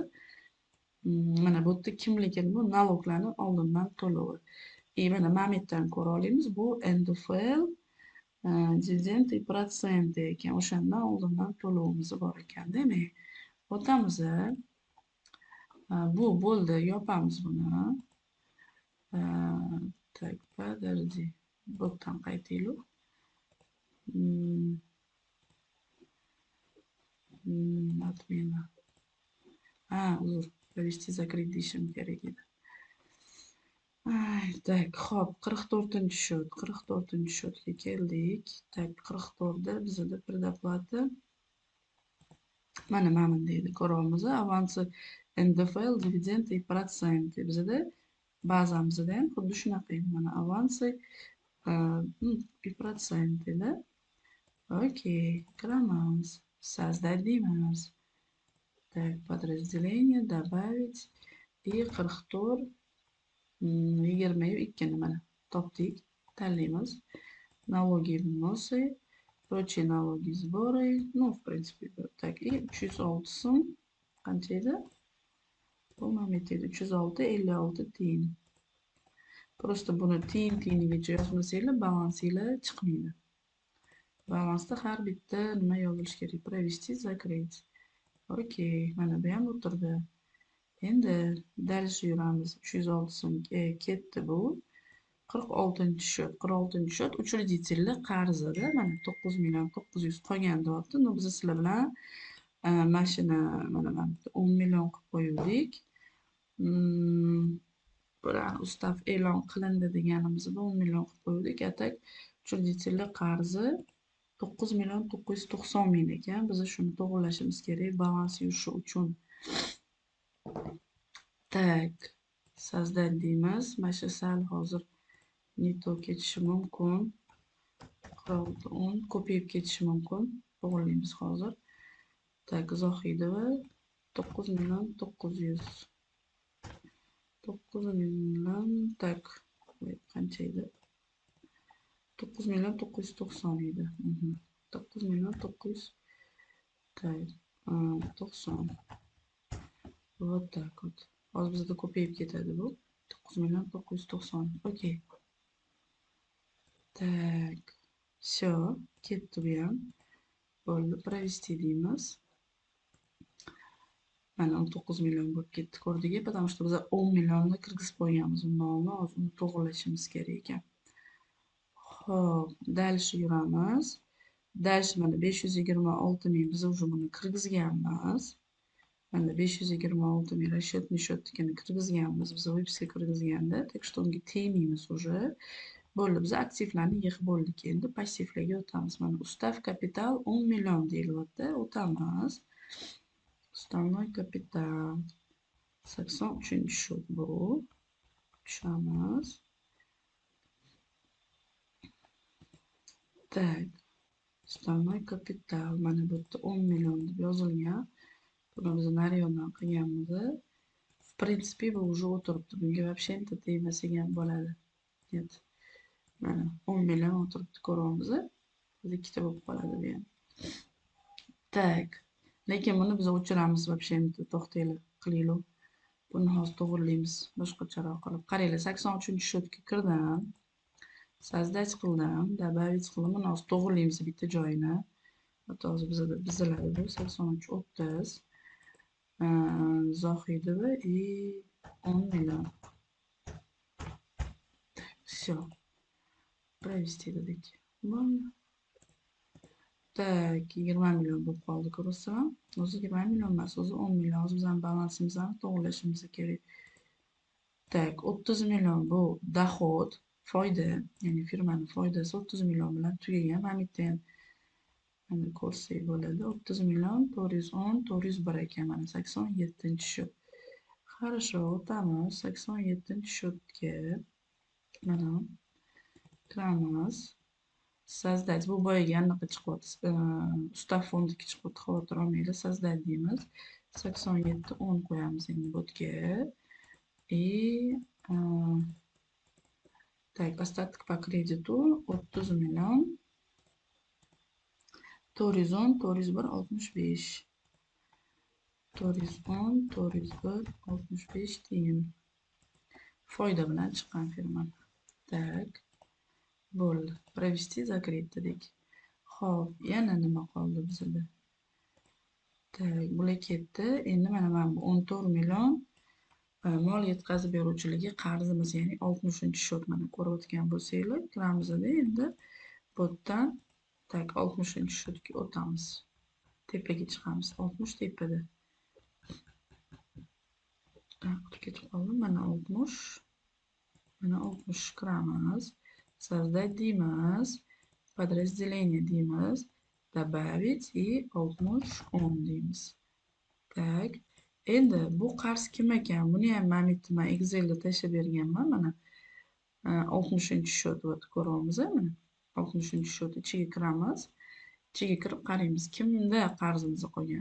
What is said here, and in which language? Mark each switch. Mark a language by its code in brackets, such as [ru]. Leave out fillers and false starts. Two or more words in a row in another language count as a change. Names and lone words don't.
[uz] Mana bu yerda kimligi, bu naloglarni oldindan to'lovi. Mana bu yerdan ko'ra olamiz. [ru] Bu NDFL, dividend и проценты ekan. [uz] O'shandan oldindan to'lovimiz bor ekan. Demak, o'tamiz. Bu bo'ldi. Yopamiz buni. [ru] Так, подожди. [uz] Bu yerdan qaytaylik. Отмена. Uzr. [ru] Провести закрыть [uz] deyishim kerak edi. Ay, tak, hop, 44-chi счет, 44-chi счетga keldik. Tak, 44da bizada предоплата mana deydi, ko'ryapmiz. [ru] Avansi NDFL, dividend и проценты. [uz] Bizada bazamizda ham xuddi shunaqa edi. Mana avansi [ru] и проценты- [uz] da. Okey, kiramiz. Создадимыз. [ru] Так, подразделение, добавить. [uz] И 44, 22 mana topdik. Tanlaymiz. [ru] Налоги и взносы. Прочие налоги, сборы. Ну, в принципе, так. И 306 so'm. [uz] Qancha edi? Bu ham yetadi. 306, 56 tiyin. Просто buni tiyinigacha yozmasanglar balansinglar chiqmaydi. Balansda har bitta nima yozilishi kerak. [ru] Провести, закрыть. [uz] Okey, mana bu ham o'tirdi. Endi dальше yuramiz. 306 so'm ketdi bu. 46-chi счет. 46-chi счет учредительli qarzida mana 9 million 900 qolgan deyapti. No biz sizlar bilan mashina mana 10 million qilib qo'yuvdik. Bularni ustav e'lon qilindi deganimizda 10 million qilib qo'yuvdik. Atak учредительli qarzi 9 million 990 ming ekan. Biz shuni to'g'rilashimiz kerak balans yurishi uchun. Tak, создать deymiz. Mana shu sal hozir [ru] не то [uz] ketishi mumkin. 10 ko'payib ketishi mumkin. To'g'rilaymiz hozir. Tak, Zohidova 9 million 900. 9 million, tak, qancha edi? 9 million 990 edi. 9 million 900, tak, 90. [ru] Вот так вот. [uz] Hozir bizda ko'payib ketadi bu. 9 million 990. Okey. [ru] Так, все, [uz] ketdi bu ham. Bo'ldi, провести deymiz. Mana 19 million bo'lib ketdi, ko'rdingmi? [ru] Потому что [uz] biz 10 millionni kirgizib qo'yganmiz. Uni hozir uni to'g'rilashimiz kerak ekan. Xo'p, dальше yuramiz. Dальше mana 526 ming biz уже buni kirgizganmiz. Mana 526 ming [ru] расчетный счетnikini [uz] kirgizganmiz. Biz выписка kirgizganda, [ru] так что [uz] unga tegmaymiz уже. Bo'ldi, biz aktivlarni yig'ib bo'ldik. Endi passivlarga o'tamiz. Mana ustav kapital 10 million deyilyapti. O'tamiz. [ru] Уставной капитал. [uz] 83-chi счет bu. Tushamiz. [ru] Так, уставной капитал. [uz] Mana bu yerda 10 million deb yozilgan. Buni biz nariyondan qilganmiz. [ru] В принципе, [uz] bu уже o'tiribdi. Bunga вообще tegmasak ham bo'ladi. Нет. Mana 10 million o'tiribdi, ko'ryapmiz. Biz ikkita bo'lib qoladi bu ham. Так. Lekin buni biz o'chiramiz вообще to'xtanglar, qilinglar. Buni hozir to'g'rilaymiz boshqacharoq qilib. Qaranglar, 83-chi счетga kirdim. Создать qildim, добавить qildim. Buni hozir to'g'rilaymiz bitta joyini. Hozir bizlarda bu 83 30. Zohidova и 10 million. [ru] Все. Провести dedik. [uz] Так, 20 million bo'lib qoldi, ko'rasizmi? O'zi 20 million emas, o'zi 10 million. O'zi bizning balansimizni to'g'rilashimiz kerak. Tak, 30 million bu dohod, foyda, ya'ni firmaning foydasi 30 million bilan tugagan. Mana bitta ham mana ko'rsak bo'ladi. 30 million 410 401 ekan. Mana 87-chi счет. [ru] Хорошо, [uz] o'tamiz 87-chi счетga. Mana kiramiz. [ru] Создать. [uz] Bu boyaga anaqa chiqyapti. Ustav fondiki chiqyapti, xavotir olmanglar. Создать deymiz. 87 10 qo'yamiz endi bu yerga. [ru] И так, остаток по кредиту 30 million 410 401 65. [uz] 410 401 65 tiyin. Foyda bilan chiqqan firma. Так. Bo'ldi. [ru] Провести, закрыть dedik. [uz] Xo'p, yana nima qoldi bizda? Tak, bular ketdi. Endi mana 14 million mol yetkazib beruvchilarga qarzimiz, ya'ni 60-chi счет mana ko'rayotgan bo'lsanglar, kiramizda endi bu yerdan tak 60-chi счетga o'tamiz. Tepaga chiqamiz. 60 tepada. Ketib qoldim. Mana 60. Mana 60 kiramiz. Создать deymiz. Подразделение deymiz. Добавить и 60 10 deymiz. Tak. Endi bu qarz kim ekan? Buni ham mana bitta men Excelga tashlab berganman. Mana 60-счет вот ko'ryapmiz mana. 60-счет ichiga kiramiz. Ichiga kirib qaraymiz. Kimda qarzimiz qolgan?